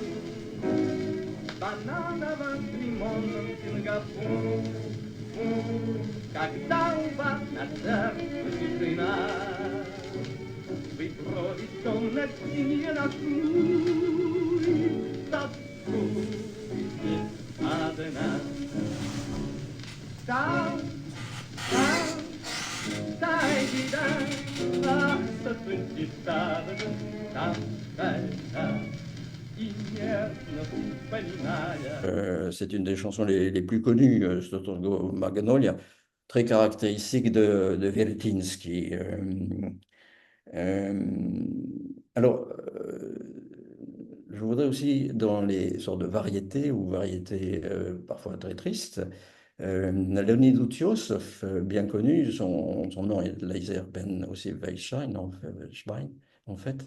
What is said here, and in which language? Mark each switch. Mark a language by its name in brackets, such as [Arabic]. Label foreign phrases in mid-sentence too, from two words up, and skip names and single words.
[Russian] Бананово-лимонном Сингапур, когда у вас на сердце тишина, вы брови темно-синие нахмури, тоскуете одна. Там, там, там, [French] C'est une des chansons les plus connues, ce Tango Magnolia, très caractéristique de Vertinsky. Euh, alors, je voudrais aussi, dans les sortes de variétés ou variétés parfois très tristes, Leonid Utiossov, bien connu, son nom est Leiser Ben aussi Weisstein, en fait.